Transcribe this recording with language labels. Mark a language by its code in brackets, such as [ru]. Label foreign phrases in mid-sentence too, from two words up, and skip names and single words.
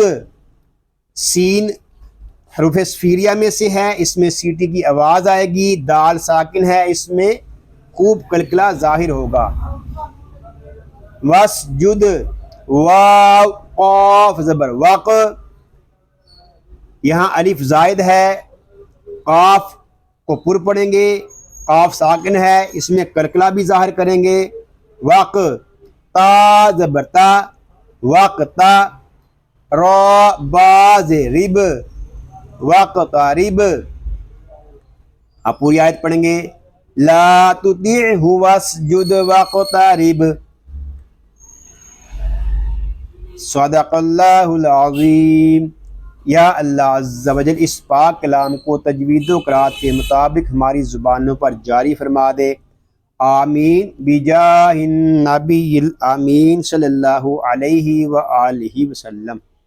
[ur] سین حروف صفیریہ میں سے ہے، اس میں سیٹی کی آواز آئے گی، دال ساکن ہے، اس میں خوب کلکلا ظاہر ہوگا۔ وس جد، واو قاف زبر وق، یہاں الف زائد ہے، قاف کو پر پڑھیں گے، قاف ساکن ہے، اس میں کلکلا بھی ظاہر کریں گے۔ وق، تا زبر تا، وقتا، را باز رب، وقتا رب۔ اب پوری آیت پڑھیں گے۔ [ar] لا تطیعہ واسجد واقترب۔ صدق اللہ العظیم۔ [ur] یا اللہ [ar] عز و جل [ur] اس پاک کلام کو تجوید و قرات کے مطابق ہماری زبانوں پر جاری فرما دے، [ar] آمین بجاہ النبی الامین صلی اللہ علیہ وآلہ وسلم۔